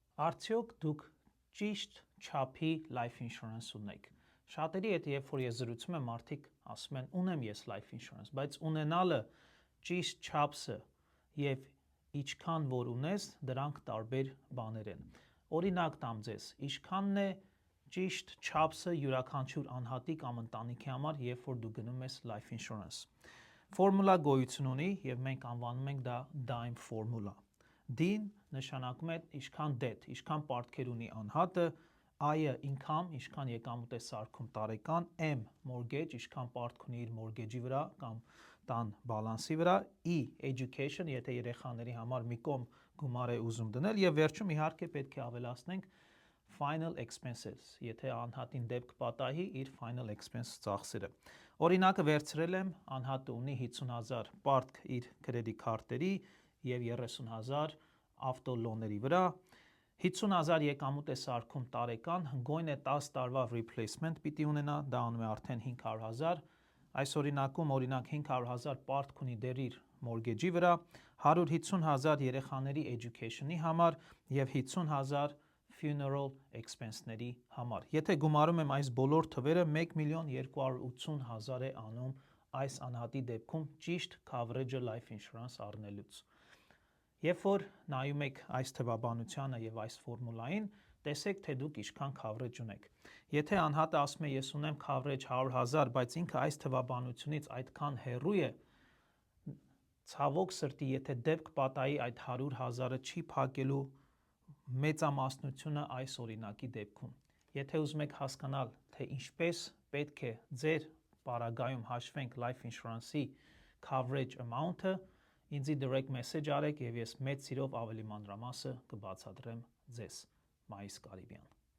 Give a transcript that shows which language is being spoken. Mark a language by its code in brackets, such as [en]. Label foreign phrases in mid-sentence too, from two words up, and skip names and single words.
[hy] Արդյոք դուք ճիշտ չափի [en] life insurance [hy] ունեք։ Շատերի հետ երբ որ ես զրուցում եմ, մարդիկ ասում են ունեմ ես [en] life insurance, [hy] բայց ունենալը ճիշտ չափսը եւ ինչքան որ ունես, դրանք տարբեր բաներ են։ Օրինակ տամ ձեզ, ինչքանն է ճիշտ չափսը յուրաքանչյուր անհատի կամ ընտանիքի համար, երբ որ դու գնում ես [en] life insurance։ [hy] Ֆորմուլա գոյություն ունի եւ մենք անվանում ենք դա Dime ֆորմուլա։ D-ն նշանակում է ինչքան debt, ինչքան պարտքեր ունի անհատը, I-ը income, ինչքան եկամուտ է սարքում տարեկան, M mortgage, ինչքան պարտք ունի իր mortgage-ի վրա կամ տան բալանսի վրա, E education, եթե երեխաների համար մի կողմ գումար է ուզում դնել եւ վերջում իհարկե պետք է ավելացնենք [en] final expenses, [hy] եթե անհատին դեպք պատահի իր [en] final expense [hy] ծախսերը։ Օրինակը վերցրել եմ, անհատը ունի 50,000 պարտք իր credit քարտերի եւ 30,000 ավտոլոների վրա, 50,000 եկամուտ է սարքում տարեկան, գոյն է 10 տարվա replacement պիտի ունենա, դա անում է արդեն 500,000, այս օրինակում օրինակ 500,000 պարտք ունի դեռ իր mortgage-ի վրա, 150,000 երեխաների education-ի համար եւ 50,000 funeral expense-ների համար։ Եթե գումարում եմ այս բոլոր թվերը, 1,280,000 է անում այս անհատի դեպքում ճիշտ coverage-ը [en] life insurance [hy] առնելուց։ Երբ որ նայում եք այս թվաբանությանը եւ այս ֆորմուլային, տեսեք թե դուք ինչքան coverage ունեք։ Եթե անհատը ասում է ես ունեմ coverage 100,000, բայց ինքը այս թվաբանությունից այդքան հեռու է, ցավոք սրտի, եթե դեպք պատահի այդ 100,000-ը չի փակելու մեծամասնությունը այս օրինակի դեպքում։ Եթե ուզում եք հասկանալ, թե ինչպես պետք է ձեր պարագայում հաշվենք [en] life insurance-ի coverage amount-ը, [hy] ինձի [en] direct message [hy] արեք եւ ես մեծ սիրով ավելի մանրամասը կբացատրեմ ձեզ։ Մայիս Կարիբյան։